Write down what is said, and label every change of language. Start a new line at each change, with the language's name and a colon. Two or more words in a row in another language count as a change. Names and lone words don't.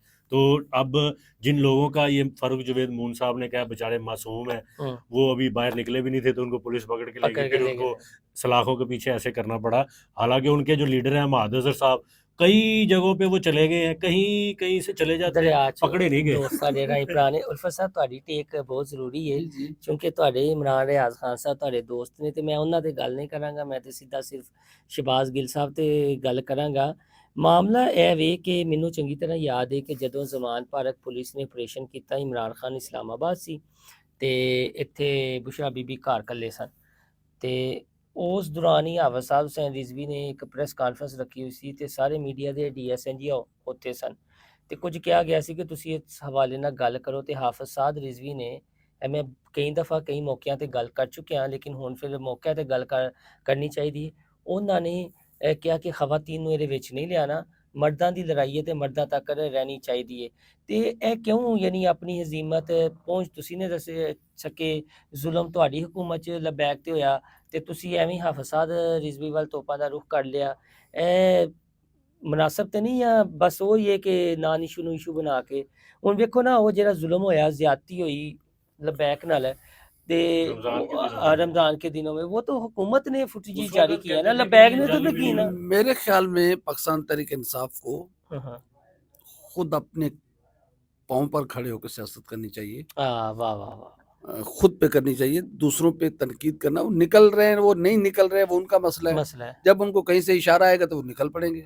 Urdu: تو اب جن لوگوں کا یہ فاروق جوید مون صاحب نے کہا بیچارے معصوم ہیں، وہ ابھی باہر نکلے بھی نہیں تھے تو ان کو پولیس پکڑ کے لے گئی، پھر ان کو سلاخوں کے پیچھے ایسے کرنا پڑا۔ حالانکہ ان کے جو لیڈر ہیں احمد اظہر صاحب کئی جگہوں پہ وہ چلے گئے ہیں، کہیں سے چلے جاتے ہیں، پکڑے نہیں گئے۔
Punjabi: پرانے الفت صاحب تہاڈی ٹیک بہت ضروری ہے کیونکہ تہاڈے عمران ریاض خان صاحب تہاڈے دوست نے، تے میں انہاں تے گل نہیں کراں گا، میں تے سیدھا صرف شہباز گل صاحب تے گل کراں گا۔ معاملہ اے وے کہ مینوں چنگی طرح یاد ہے کہ جدوں زمان پارک پولیس نے آپریشن کیتا، عمران خان اسلام آباد سی تے ایتھے بشرا بی بی گھر کلے سن، تے اس دوران ہی حافظ صاحب حسین رضوی نے ایک پریس کانفرنس رکھی ہوئی سی تے سارے میڈیا دے ڈی ایس این جی ہوتے سن تے کچھ کیا گیا سی کہ تسی اس حوالے نال گل کرو، تے حافظ صاحب رضوی نے میں کئی دفعہ کئی موقعوں تے گل کر چکے ہیں لیکن ہن پھر موقع تے گل کرنی چاہیے۔ انہاں نے کیا کہ خواتین نوں اے وچ نہیں لیانا، مرداں دی لڑائی ہے تے مرداں تک رہنی چاہیے۔ تے اے کیوں یعنی اپنی ہزیمت پہنچ تسی نے دس سکے، ظلم تہاڈی حکومت چ لبیک تے ہویا تے تسی ایویں حافظ صاحب رضوی وال توپاں دا رخ کر لیا، اے مناسب تے نہیں؟ یا بس وہی ہے کہ
English: non issue
Punjabi: نو ایشو بنا کے ہن ویکھو نا وہ جڑا ظلم ہویا، زیادتی ہوئی لبیک نال تے
Urdu: رمضان کے دنوں میں، وہ تو حکومت نے فوٹیج جاری کیا ہے نا،
Punjabi: لبیک نے تو کی نا۔
Urdu: میرے خیال میں پاکستان تحریک انصاف کو خود اپنے پاؤں پر کھڑے ہو کے سیاست کرنی چاہیے، واہ واہ واہ، خود پہ کرنی چاہیے، دوسروں پہ تنقید کرنا، وہ نکل رہے ہیں وہ نہیں نکل رہے وہ ان کا مسئلہ ہے، جب ان کو کہیں سے اشارہ آئے گا تو وہ نکل پڑیں گے۔